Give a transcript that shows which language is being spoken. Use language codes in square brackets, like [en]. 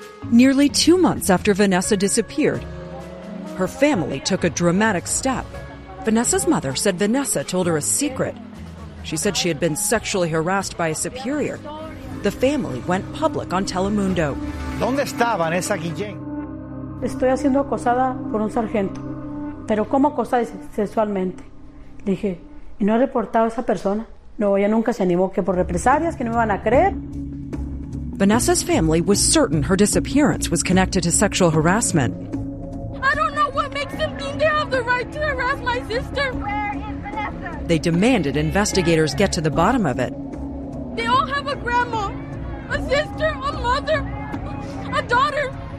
[en] Nearly 2 months after Vanessa disappeared, her family took a dramatic step. Vanessa's mother said Vanessa told her a secret. She said she had been sexually harassed by a superior. The family went public on Telemundo. [es] ¿Dónde está Vanessa Guillén? Estoy siendo acosada por un sargento. ¿Pero cómo acosada sexualmente? Dije, ¿y no he reportado a esa persona? No, ella nunca se animó, que por represalias, que no me van a creer. [en] Vanessa's family was certain her disappearance was connected to sexual harassment. I don't know what makes them think they have the right to harass my sister. Where is Vanessa? They demanded investigators get to the bottom of it. They all have a grandma, a sister, a mother, a daughter.